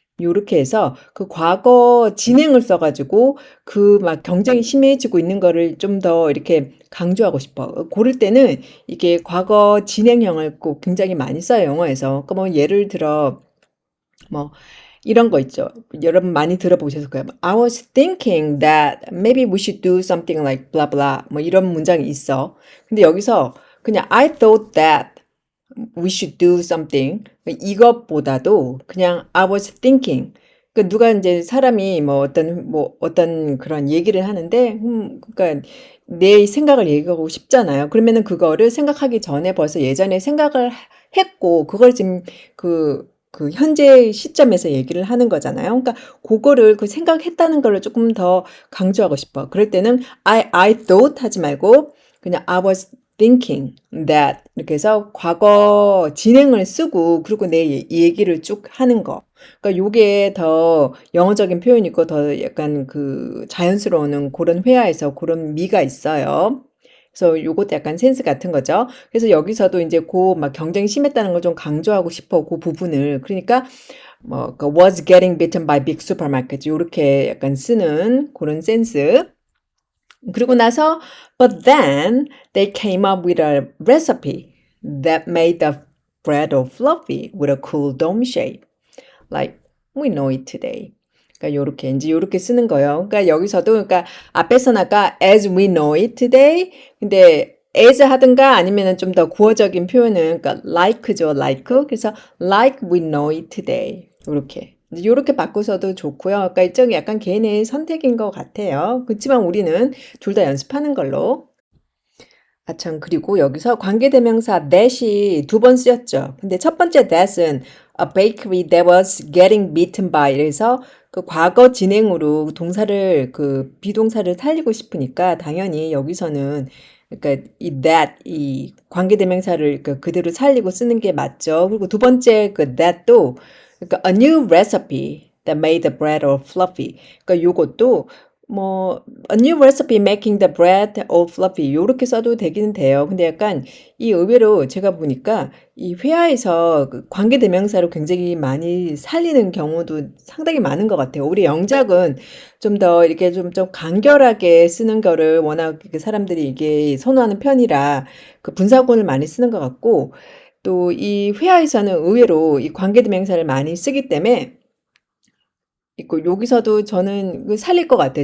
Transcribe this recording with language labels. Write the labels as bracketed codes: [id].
[ko] 요렇게 해서 그 과거 진행을 써가지고 그 막 경쟁이 심해지고 있는 거를 좀 더 이렇게 강조하고 싶어. 고를 때는 이게 과거 진행형을 꼭 굉장히 많이 써요, 영어에서. 그러니까 뭐 예를 들어 뭐 이런 거 있죠. 여러분 많이 들어보셨을 거예요. [en] I was thinking that maybe we should do something like blah blah. [ko] 뭐 이런 문장이 있어. 근데 여기서 그냥 [en] I thought that we should do something. [ko] 이것보다도 그냥 [en] I was thinking. [ko] 그 누가 이제 사람이 뭐 어떤 그런 얘기를 하는데, 그러니까 내 생각을 얘기하고 싶잖아요. 그러면은 그거를 생각하기 전에 벌써 예전에 생각을 했고, 그걸 지금 그 현재 시점에서 얘기를 하는 거잖아요. 그러니까 그거를 그 생각했다는 걸로 조금 더 강조하고 싶어. 그럴 때는 I thought 하지 말고 그냥 [en] I was thinking that [ko] 이렇게 해서 과거 진행을 쓰고 그리고 내 얘기를 쭉 하는 거. 그러니까 요게 더 영어적인 표현이고 더 약간 그 자연스러운 그런 회화에서 그런 미가 있어요. 그래서 요것도 약간 센스 같은 거죠. 그래서 여기서도 이제 그 막 경쟁이 심했다는 걸 좀 강조하고 싶어, 그 부분을. 그러니까 그 [en] was getting beaten by big supermarkets [ko] 요렇게 약간 쓰는 그런 센스. [en] 그리고 나서 but then they came up with a recipe that made the bread all fluffy with a cool dome shape, like we know it today. [ko] 그러니까 요렇게 이제 요렇게 쓰는 거예요. 그러니까 여기서도 그러니까 앞에서는 아까 [en] as we know it today. [ko] 근데 as 하든가 아니면은 좀 더 구어적인 표현은 그러니까 like죠, like. 그래서 [en] like we know it today. [ko] 요렇게. 이제 요렇게 바꾸셔도 좋고요. 그러니까 일종의 약간 개인의 선택인 것 같아요. 그렇지만 우리는 둘 다 연습하는 걸로. 아, 참, 그리고 여기서 관계대명사 that이 두 번 쓰였죠. 근데 첫 번째 that은 [en] a bakery that was getting beaten by. [ko] 그래서 그 과거 진행으로 동사를 그 비동사를 살리고 싶으니까 당연히 여기서는 그러니까 이 that 이 관계대명사를 그대로 살리고 쓰는 게 맞죠. 그리고 두 번째 그 that도 그러니까 [en] a new recipe that made the bread all fluffy. [ko] 그러니까 요것도 뭐 [en] a new recipe making the bread all fluffy [ko] 요렇게 써도 되기는 돼요. 근데 약간 이 의외로 제가 보니까 이 회화에서 그 관계대명사로 굉장히 많이 살리는 경우도 상당히 많은 것 같아요. 우리 영작은 좀 더 이렇게 좀 간결하게 쓰는 거를 워낙 사람들이 이게 선호하는 편이라 그 분사구문을 많이 쓰는 것 같고 또 이 회화에서는 의외로 이 관계대명사를 많이 쓰기 때문에 있고 여기서도 저는 그 살릴 것 같아요.